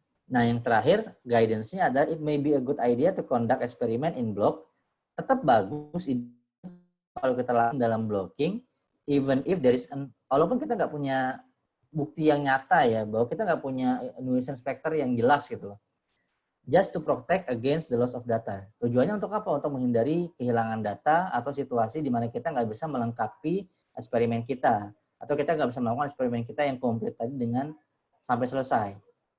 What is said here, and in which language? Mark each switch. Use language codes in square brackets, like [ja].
[id] Nah yang terakhir, guidance-nya adalah [en] it may be a good idea to conduct experiment in block. [id] Tetap bagus kalau kita lakukan dalam blocking, [en] even if there is [id] walaupun kita nggak punya bukti yang nyata ya, bahwa kita nggak punya nuisance factor yang jelas gitu loh. [en] Just to protect against the loss of data. [id] Tujuannya untuk apa? Untuk menghindari kehilangan data atau situasi di mana kita nggak bisa melengkapi eksperimen kita. Atau kita nggak bisa melakukan eksperimen kita yang komplit tadi dengan sampai selesai.